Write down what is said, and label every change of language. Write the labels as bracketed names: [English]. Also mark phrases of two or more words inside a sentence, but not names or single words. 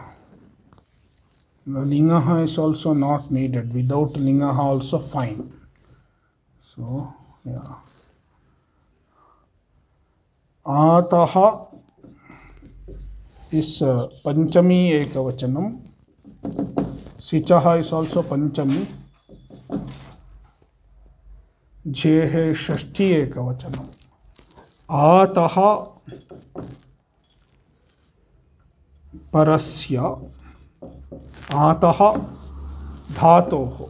[English] The lingaha is also not needed. Without lingaha also fine. So, yeah. [Sanskrit] अतः is पञ्चमी एकवचनम्. [English] Sichaha is also panchami. [Sanskrit] ङसः षष्ठी एकवचनम्. अतः परस्य. अतः धातोः.